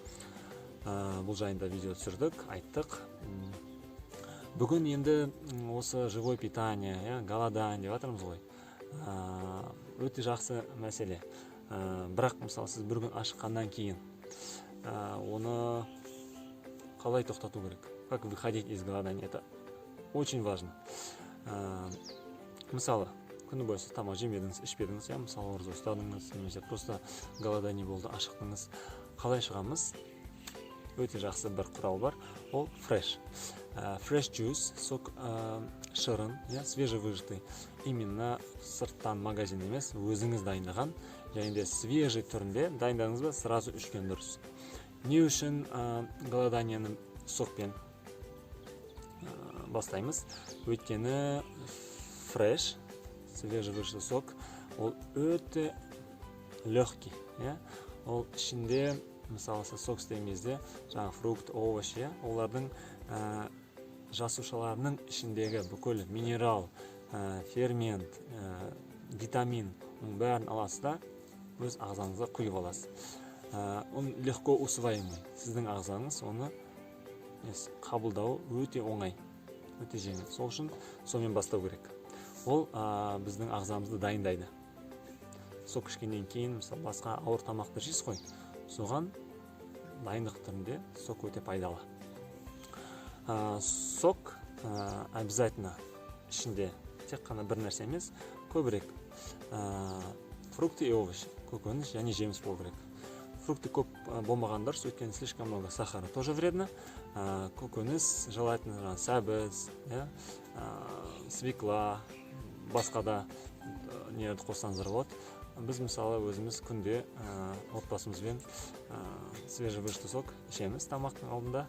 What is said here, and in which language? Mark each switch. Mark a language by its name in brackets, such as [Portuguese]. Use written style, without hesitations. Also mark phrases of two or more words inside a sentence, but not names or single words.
[Kazakh] Бұл жайында видео түсірдік, айттық. Бүгін енді осы [Russian] живой питание, голодание [Kazakh] деп жатырмыз ғой. Өте жақсы мәселе. Бірақ, мысалы, сіз бір күн ашыққаннан кейін оны қалай тоқтату керек? [Russian] Как выходить из голодания? Это очень важно. [Kazakh] Мысалы, күні бойы сіз тамақ жемедіңіз, ішпедіңіз, мысалы, ораза ұстадыңыз, немесе [Russian] просто голодание [Kazakh] болды, ашықтыңыз. Қалай шығамыз? Өте жақсы бір құрал бар. [English] Ол fresh. Fresh juice, [Kazakh] сок шырын, свежевыжатый. Именно сырттан магазин емес, өзіңіз дайындаған, және де свежий түрінде дайындадыңыз ба, сразу ішкен дұрыс. Не үшін голоданияны сокпен бастаймыз? Өйткені fresh, [Russian] свежевыжатый сок, [Kazakh] ол өте легкий. Ол ішінде, мысалы, сок істеген кезде, фрукт, овощ, олардың жасушаларының ішіндегі бүкіл минерал, фермент, витамин, оның бәрін аласыз да, өз ағзаңызға құйып аласыз. [Russian] Он легко усвоимый. [Kazakh] Сіздің ағзаңыз оны қабылдау өте оңай, өте жеңіл. Сол үшін сонымен бастау керек. Ол біздің ағзамызды дайындайды. Сок ішкеннен кейін, мысалы, басқа ауыр тамақты жейсіз ғой, соған дайындық түрінде сок өте пайдалы. Сок обязательно ішінде тек қана бір нәрсе емес, көбірек [Russian] фрукты и овощи, [Kazakh] көкөніс және жеміс болу керек. [Russian] Фрукты [Kazakh] көп болмағандар, өйткені [Russian] слишком много сахара тоже вредно. [Kazakh] Көкөніс желательно сәбіз, свекла, басқа да нелерді қоссаңыздар болады. Біз, мысалы, өзіміз күнде отбасымызбен [Russian] свежевыжатый сок [Kazakh] ішеміз тамақтың алдында.